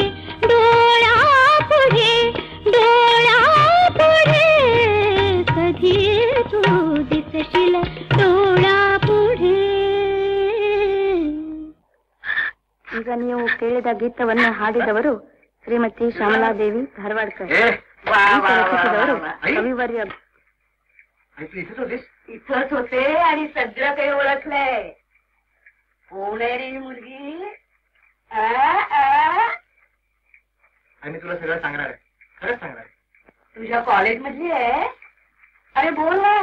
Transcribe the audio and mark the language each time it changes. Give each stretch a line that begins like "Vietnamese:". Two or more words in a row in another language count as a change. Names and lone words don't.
Marathi: डोळा पुढे, डोळा पुढे, कधी तू दिसशील डोळा पुढे.
Kannada: ಈಗ ನೀವು ಕೇಳಿದ ಗೀತವನ್ನು ಹಾಡಿದವರು ಶ್ರೀಮತಿ ಶ್ಯಾಮಲಾದೇವಿ ಧಾರವಾಡ್ಕರ್. ರಚಿಸಿದವರು ಕವಿವರ್ಯ.
Marathi: आणि तू इथेच होतीस? इथंच होते आणि सगळं काही ओळखलंय. कोण आहे रे ही मुलगी? आणि मी तुला सगळं सांगणार आहे, खरंच सांगणार आहे. तुझ्या कॉलेज मधली आहे? अरे बोल ना.